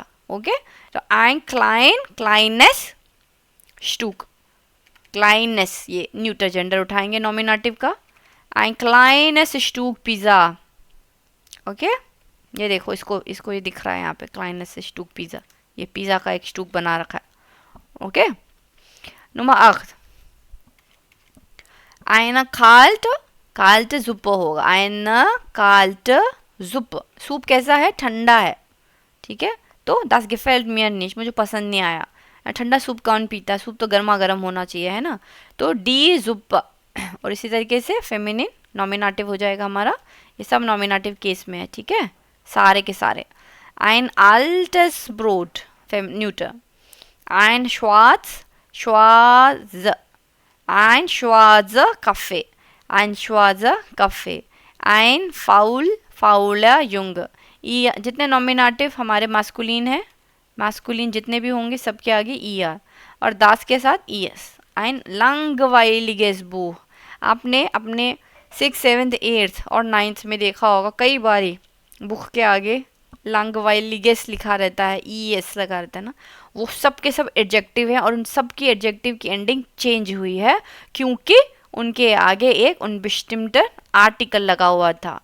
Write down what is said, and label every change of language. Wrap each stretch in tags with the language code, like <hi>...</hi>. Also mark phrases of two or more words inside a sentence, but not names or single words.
<de>ओके, तो ein klein, kleines Stück, kleines, ये</de> <en>neuter gender</en> <de>उठाएंगे नॉमिनेटिव का, ein kleines Stück Pizza.</de> <hi>ओके, ये देखो, इसको ये दिख रहा है यहाँ पे,</hi> <de>kleines Stück Pizza,</de> <hi>ये पिज़्ज़ा का एक स्टूक बना रखा है। ओके,</hi> <de>Nummer 8. Eine kalte Suppe होगा, eine kalte Suppe,</de> <hi>सूप कैसा है, ठंडा है। ठीक है, तो</hi> <de>das gefällt mir nicht,</de> <hi>मुझे पसंद नहीं आया। ठंडा सूप कौन पीता है, सूप तो गर्मा गर्म होना चाहिए, है ना।</hi> <de>तो die Suppe,</de> <hi>और इसी तरीके से</hi> <en>feminine nominative</en> <hi>हो जाएगा हमारा, ये सब</hi> <en>nominative case</en> <hi>में है। ठीक है, सारे के सारे।</hi> <de>ein altes Brot,</de> <hi>न्यूटर।</hi> <de>ein schwarzer Kaffee, ein schwarzer Kaffee, ein fauler Junge।</de> <hi>ई, जितने नॉमिनेटिव हमारे मास्कुलिन है, मास्कुलिन जितने भी होंगे सबके आगे ई आर, और दास के साथ ई एस।</hi> <de>ein langweiliges Buch,</de> <hi>आपने अपने 6th 7th 8th और 9th में देखा होगा कई बारी बुक के आगे langweiliges लिखा रहता है, ई एस लगा रहता है ना, वो सब के सब एडजेक्टिव हैं, और उन सब की एडजेक्टिव की एंडिंग चेंज हुई है क्योंकि उनके आगे एक unbestimmter आर्टिकल लगा हुआ था।</hi>